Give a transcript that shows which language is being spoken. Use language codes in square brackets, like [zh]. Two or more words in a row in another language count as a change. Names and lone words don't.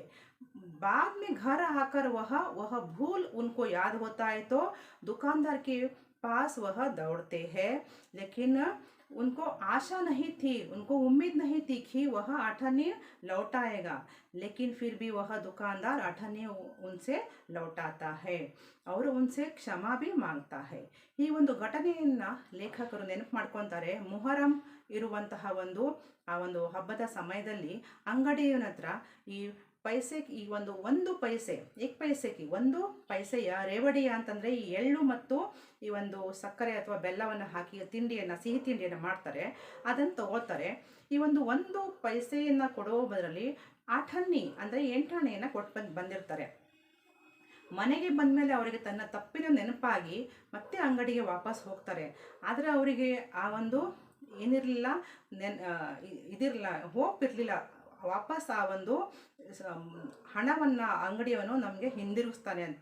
[hi] बाद में घर आकर वह भूल उनको याद होता है तो दुकानदार के पास वह दौड़ते हैं, लेकिन उनको आशा नहीं थी, उनको उम्मीद नहीं थी कि वह अठन्नी लौटाएगा, लेकिन फिर भी वह दुकानदार अठन्नी उनसे लौटाता है और उनसे क्षमा भी मांगता है। [kn] ಈ ಒಂದು ಘಟನೆಯನ್ನ ಲೇಖಕರು ನೆನಪು ಮಾಡ್ಕೊಂತಾರೆ। ಮುಹರಂ ಇರುವಂತಹ ಒಂದು ಹಬ್ಬದ ಸಮಯದಲ್ಲಿ ಅಂಗಡಿಯವನ ಹತ್ರ ಈ ಒಂದು ಪೈಸೆ 1 [hi] पैसे की [kn] 1 पैಸೆಯ ರೇವಡಿಯ ಅಂತಂದ್ರೆ ಈ ಎಳ್ಳು ಮತ್ತು ಈ ಒಂದು ಸಕ್ಕರೆ ಅಥವಾ ಬೆಲ್ಲವನ್ನು ಹಾಕಿ ಸಿಹಿ ತಿಂಡಿಯನ್ನು ಮಾಡ್ತಾರೆ, ಅದನ್ನು ತಗೋತಾರೆ। ಈ ಒಂದು ಪೈಸೆಯನ್ನ ಕೊಡೋ ಬದಲಿ ಆಠನ್ನಿ ಅಂದ್ರೆ 8 ಆಣೆಯನ್ನು ಕೊಟ್ಟು ಬಂದಿರ್ತಾರೆ। ಮನೆಗೆ ಬಂದಮೇಲೆ ಅವರಿಗೆ ತನ್ನ ತಪ್ಪಿನ ನೆನಪಾಗಿ ಮತ್ತೆ ಅಂಗಡಿಗೆ ವಾಪಸ್ ಹೋಗ್ತಾರೆ, ಆದರೆ ಅವರಿಗೆ ಆ ಒಂದು ಏನಿರಲಿಲ್ಲ, ಹೋಪ್ ಇರಲಿಲ್ಲ ವಾಪಸ್ ಆ ಒಂದು ಹಣವನ್ನು ಅಂಗಡಿಯವನು ನಮಗೆ ಹಿಂದಿರುಗಿಸ್ತಾನೆ ಅಂತ।